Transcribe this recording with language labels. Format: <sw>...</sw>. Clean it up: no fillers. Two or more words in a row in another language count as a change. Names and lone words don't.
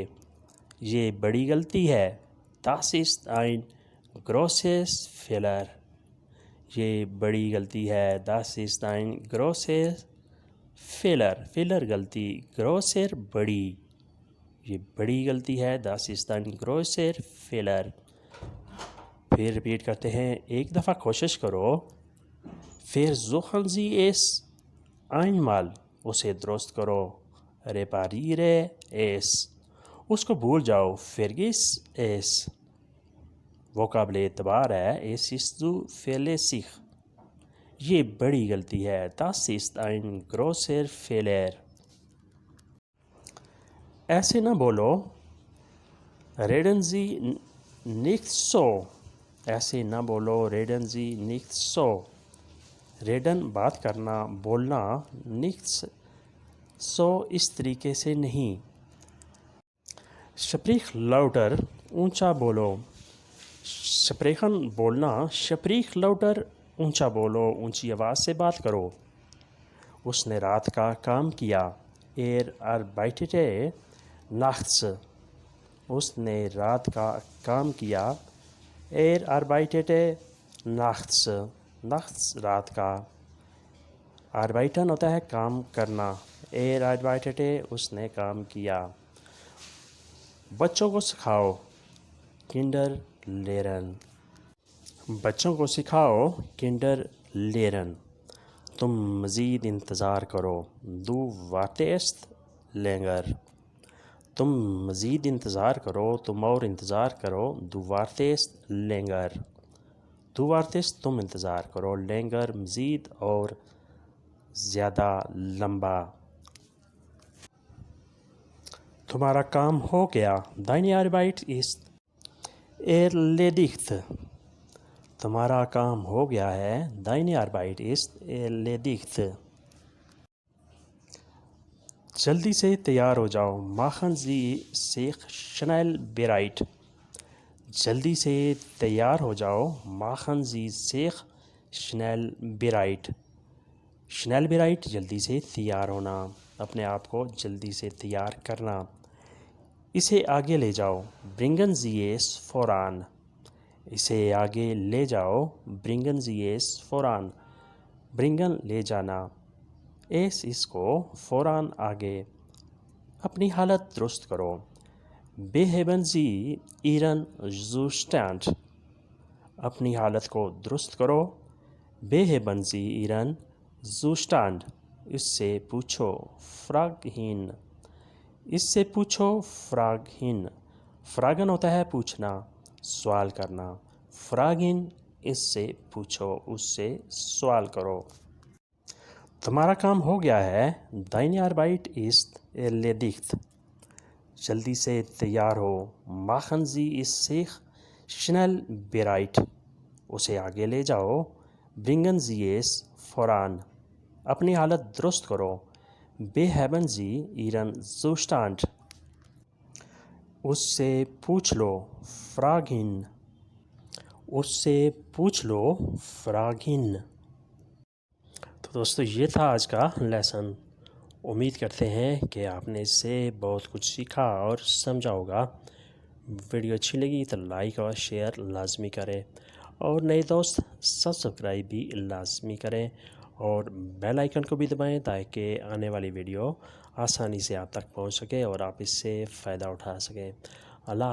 <ur>یہ بڑی غلطی ہے،</ur> <de>das ist ein großes Fehler۔</de> <ur>یہ بڑی غلطی ہے،</ur> <de>das ist ein großes Fehler۔</de> <ur>Fehler غلطی، grosser بڑی، یہ بڑی غلطی ہے،</ur> <de>das ist ein großer Fehler۔</de> <ur>پھر ریپیٹ کرتے ہیں۔ ایک دفعہ کوشش کرو،</ur> <de>versuchen Sie es einmal۔</de> <ur>اسے درست کرو،</ur> <de>repariere es۔</de> <ur>اس کو بھول جاؤ،</ur> <de>vergiss es۔</de> <ur>وہ قابل اعتبار ہے،</ur> <de>es ist zuverlässig۔</de> <ur>یہ بڑی غلطی ہے،</ur> <de>das ist ein großer Fehler۔</de> <ur>ایسے نہ بولو،</ur> <de>reden Sie nicht so۔</de> <ur>ایسے نہ بولو،</ur> <de>reden Sie nicht so۔</de> <ur>ریڈن بات کرنا، بولنا،</ur> <de>nicht so</de> <ur>اس طریقے سے نہیں۔</ur> <de>sprich lauter</de> <ur>اونچا بولو۔ sprechen بولنا،</ur> <de>sprich lauter</de> <ur>اونچا بولو، اونچی آواز سے بات کرو۔ اس نے رات کا کام کیا،</ur> <de>arbeitete nachts۔</de> <ur>اس نے رات کا کام کیا،</ur> <de>arbeitete nachts۔</de> <ur>nachts رات کا، arbeiten ہوتا ہے کام کرنا، arbeitete اس نے کام کیا۔ بچوں کو سکھاؤ</ur> <de>Kinder lehren.</de> <ur>بچوں کو سکھاؤ</ur> <de>Kinder lehren.</de> <ur>تم مزید انتظار کرو</ur> <de>du wartest länger.</de> <ur>تم مزید انتظار کرو، تم اور انتظار کرو,</ur> <de>du wartest länger. du wartest</de> <ur>تم انتظار کرو، لینگر مزید اور زیادہ لمبا. تمہارا کام ہو گیا,</ur> <de>deine Arbeit ist erledigt।</de> <ur>تمہارا کام ہو گیا ہے,</ur> <de>deine Arbeit ist erledigt।</de> <ur>جلدی سے تیار ہو جاؤ,</ur> <de>machen Sie sich schnell bereit।</de> <ur>جلدی سے تیار ہو جاؤ,</ur> <de>machen Sie sich schnell bereit। schnell bereit</de> <ur>جلدی سے تیار ہونا، اپنے آپ کو جلدی سے تیار کرنا. اسے آگے لے جاؤ,</ur> <de>bringen Sie es voran।</de> <ur>اسے آگے لے جاؤ,</ur> <de>bringen Sie es voran।</de> <ur>bringen ले जाना, es इसको, voran आगे। اپنی حالت درست کرو,</ur> <de>beheben Sie Ihren Zustand।</de> <ur>اپنی حالت کو درست کرو,</ur> <de>beheben Sie Ihren Zustand।</de> <ur>اس سے پوچھو,</ur> <de>frag ihn।</de> <ur>اس سے پوچھو,</ur> <de>frag ihn.</de> <ur>فراگن ہوتا ہے پوچھنا، سوال کرنا. فراگن اس سے پوچھو، اس سے سوال کرو. تمہارا کام ہو گیا ہے,</ur> <de>deine Arbeit ist erledigt।</de> <ur>جلدی سے تیار ہو,</ur> <de>machen Sie es sich schnell bereit।</de> <ur>اسے آگے لے جاؤ,</ur> <de>bringen Sie es voran।</de> <ur>اپنی حالت درست کرو,</ur> <de>beheben Sie Ihren Zustand।</de> <ur>اس سے پوچھ لو,</ur> <de>frag ihn।</de> <ur>اس سے پوچھ لو,</ur> <de>frag ihn।</de> <ur>تو دوستو یہ تھا آج کا لیسن. امید کرتے ہیں کہ آپ نے اس سے بہت کچھ سیکھا اور سمجھا ہوگا. ویڈیو اچھی لگی تو لائک اور شیئر لازمی کریں، اور نئے دوست سبسکرائب بھی لازمی کریں، اور بیل آئیکن کو بھی دبائیں تاکہ آنے والی ویڈیو آسانی سے آپ تک پہنچ سکے اور آپ اس سے فائدہ اٹھا سکیں.</ur>